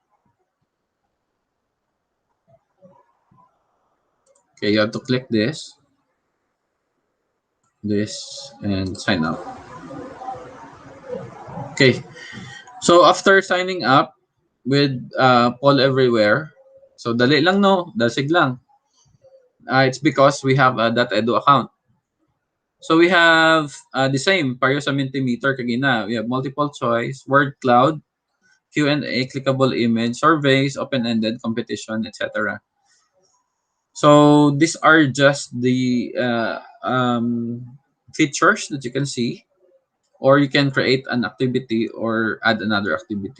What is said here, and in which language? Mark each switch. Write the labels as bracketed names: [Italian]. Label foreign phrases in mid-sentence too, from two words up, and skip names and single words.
[English] Okay, you have to click this, and sign up. Okay, so after signing up with Paul Everywhere, so [Hiligaynon] dali lang, no? Dasig lang. [English] It's because we have a .edu account. So we have the same, [Hiligaynon] pareho sa Mentimeter kagina. [English] We have multiple choice, word cloud, Q&A, clickable image, surveys, open-ended, competition, etc. So these are just the features that you can see, or you can create an activity or add another activity.